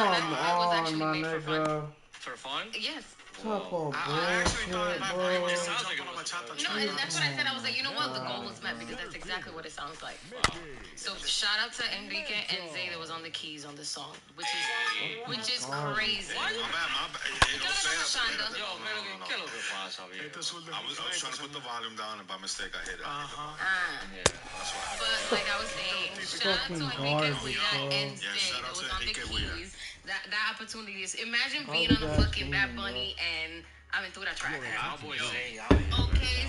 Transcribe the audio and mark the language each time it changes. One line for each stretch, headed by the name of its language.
English: on, my nigga. For fun? Yes. Taco bullshit, bro. No, and that's what I said. I was like, you know what? The goal was met because that's exactly what it sounds like. So shout out to Enrique and Zay that was on the keys on this song, which is crazy. My bad.
Spanish: Yo, ¿qué es lo que pasa, viejo?
English: I was trying to put the volume down, and by mistake I hit it. Yeah, that's why. But like I was saying, shout out to Enrique Guida and Zay that was on the keys. That opportunity is, imagine being on a fucking Bad Bunny and Aventura track. Our boy Zay out here.